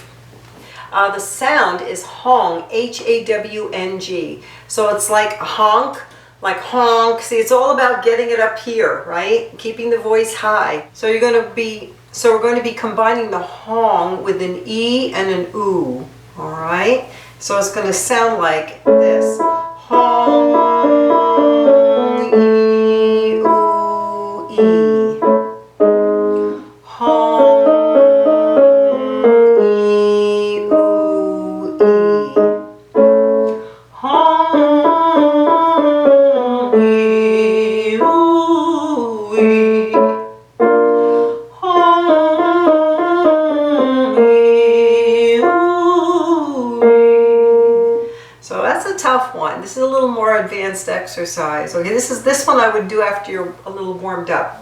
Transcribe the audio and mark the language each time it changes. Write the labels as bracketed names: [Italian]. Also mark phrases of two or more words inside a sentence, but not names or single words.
[English] The sound is hong, H-A-W-N-G. So it's like honk, like honk. See, it's all about getting it up here, right? Keeping the voice high. So we're going to be combining the hong with an E and an oo. All right? So it's going to sound like this. Hong, E, oo, E. Hong, E, oo, E. Hong, E, oo, E. So that's a tough one. This is a little more advanced exercise. Okay, this one I would do after you're a little warmed up.